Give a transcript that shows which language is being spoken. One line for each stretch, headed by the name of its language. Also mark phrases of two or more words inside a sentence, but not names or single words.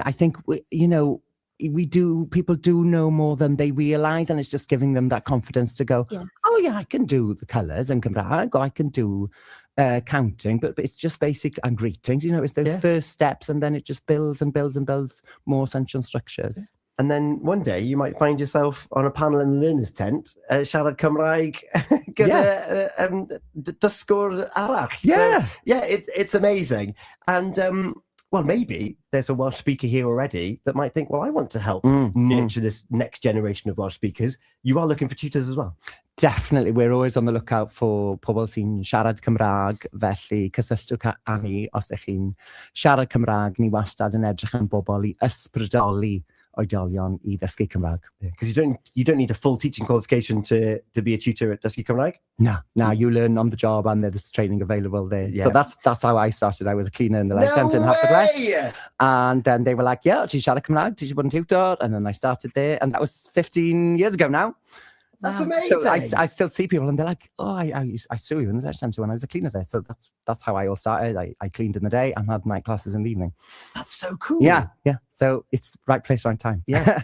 English: I think, people do know more than they realize, and it's just giving them that confidence to go, I can do the colours and Cymraeg, or I can do counting, but it's just basic and greetings, it's those first steps, and then it just builds and builds and builds more essential structures. And then one day you might find yourself on a panel in the learner's tent,
Welsh: siarad Cymraeg gyda dysgwr arall.
English: Yeah. So, yeah, it's amazing. And well, maybe there's a Welsh speaker here already that might think, well, I want to help nurture this next generation of Welsh speakers. You are looking for tutors as well. Definitely, we're always on the lookout for
Welsh: pobl sy'n siarad Cymraeg, felly cysylltwch â ni os ydych chi'n siarad Cymraeg. Ni wastad yn edrych yn bobl I ysbrydoli oedolion I ddysgu Cymraeg.
English: Because you don't need a full teaching qualification to be a tutor at Dysgu Cymraeg. No, you learn on the job and there's training available there. Yeah. So that's how I started. I was a cleaner in the Life Centre in Haverfordwest. And then they were like, yeah,
Welsh: ti'n siarad Cymraeg, ti'n bod yn tutor?
English: And then I started there, and that was 15 years ago now. That's amazing. So I still see people and they're like, oh, I saw you in the Life Centre when I was a cleaner there. So that's how I all started. I cleaned in the day and had night classes in the evening. That's so cool. Yeah. So it's right place, right time. Yeah.